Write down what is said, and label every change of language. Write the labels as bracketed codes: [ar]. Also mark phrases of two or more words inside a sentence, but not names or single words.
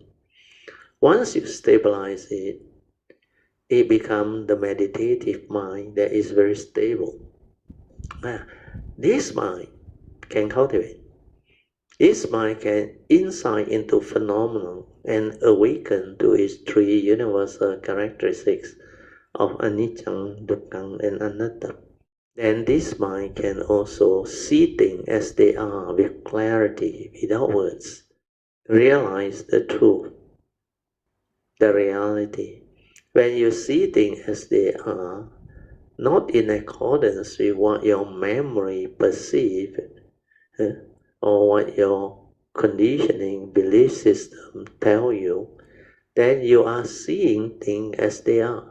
[en] Once you stabilize it, it becomes the meditative mind that is very stable. This mind can cultivate. This mind can insight into phenomenon and awaken to its three universal characteristics of [pi] anicca, dukkha, [en] and anatta. Then this mind can also see things as they are with clarity, without words. Realize the truth, the reality. When you see things as they are, not in accordance with what your memory perceives, or what your conditioning belief system tell you, then you are seeing things as they are.